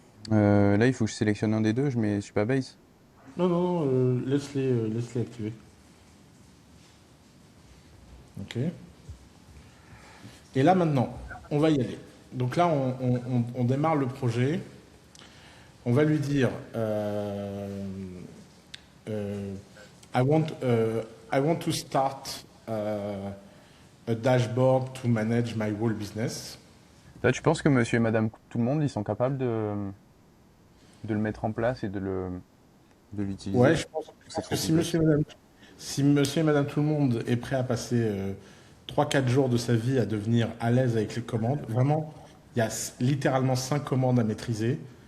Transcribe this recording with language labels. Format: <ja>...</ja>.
<fr>Là, il faut que je sélectionne un des deux. Je suis pas base. Non, non, laisse-les activer. Ok. Et là, maintenant, on va y aller. Donc là, on démarre le projet. On va lui dire euh,</fr> <en>I want to start a dashboard to manage my whole business.</en> <fr>Là, tu penses que monsieur et madame tout le monde, ils sont capables de le mettre en place et de Ouais, l'utiliser? je C'est pense que trop complexe. si monsieur et madame tout le monde est prêt à passer 3-4 jours de sa vie à devenir à l'aise avec les commandes, vraiment, il y a littéralement 5 commandes à maîtriser.</fr>